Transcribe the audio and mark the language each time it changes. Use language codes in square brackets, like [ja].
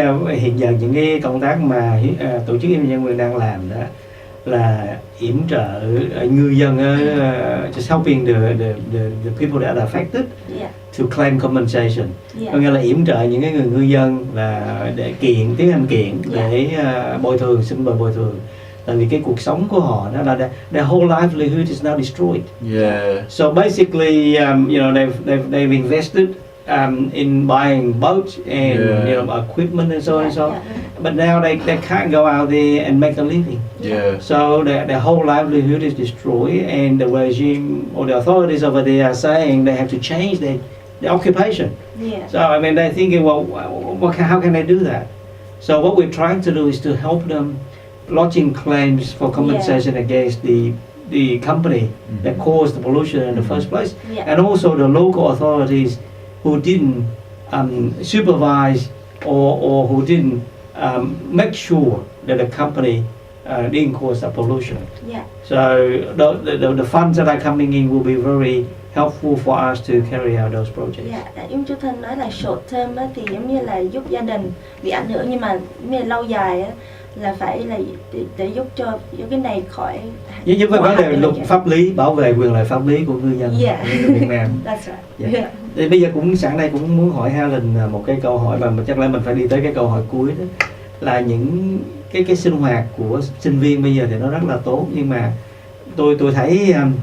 [vi] Hiện giờ những cái công tác mà tổ chức nhân quyền đang làm đó là yểm trợ ngư dân, [en] just helping the people that are affected to claim compensation. [vi] Có nghĩa là yểm trợ những cái người ngư dân là để tiến hành kiện để xin bồi thường. Tại vì cái cuộc sống của họ đó là [en] their whole livelihood is now destroyed. So basically, they've invested in buying boats and equipment and so on and so on. But now they can't go out there and make a living. So their whole livelihood is destroyed, and the regime or the authorities over there are saying they have to change their occupation. So I mean, they're thinking, well, how can they do that? So what we're trying to do is to help them lodging claims for compensation against the company that caused the pollution in the first place, and also the local authorities who didn't supervise or who didn't make sure that the company didn't cause the pollution. So the funds that are coming in will be very helpful for us to carry out those projects. [vi] Giống chú Thân nói là short term á, thì giống như là giúp gia đình bị ảnh hưởng, nhưng mà lâu dài á, là phải là để giúp cho cái này khỏi. Với vấn đề luật pháp lý, bảo vệ quyền lợi pháp lý của ngư dân Việt Nam. Thì bây giờ cũng sẵn đây cũng muốn hỏi Helen một cái câu hỏi mà chắc là mình phải đi tới cái câu hỏi cuối đó, là những cái sinh hoạt của sinh viên bây giờ thì nó rất là tốt, nhưng mà tôi thấy